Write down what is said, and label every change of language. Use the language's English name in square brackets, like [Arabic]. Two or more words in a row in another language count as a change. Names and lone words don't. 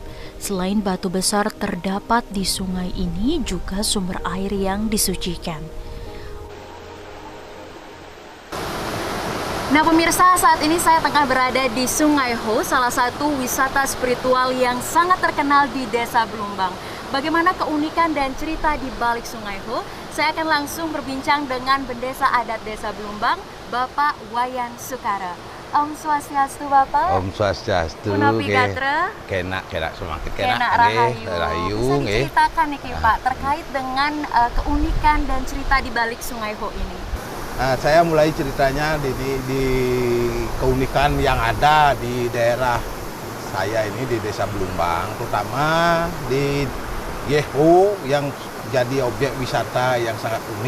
[Indonesian] Selain batu besar terdapat di sungai ini juga sumber air yang disucikan. Nah pemirsa, saat ini saya tengah berada di Sungai Ho, salah satu wisata spiritual yang sangat terkenal di Desa Belumbang. Bagaimana keunikan dan cerita di balik Sungai Ho? Saya akan langsung berbincang dengan Bendesa Adat Desa Belumbang, Bapak Wayan Sukara. [Balinese] Om Swastiastu Bapak. Om Swastiastu. Punapi Gatra. Kenak semakin Kenak Rahayu. [Indonesian] Bisa diceritakan nih Pak terkait dengan keunikan dan cerita di balik Sungai Ho ini. Nah, saya mulai ceritanya di keunikan yang ada di daerah saya ini di Desa Belumbang, terutama di Yeho yang jadi objek wisata yang sangat unik.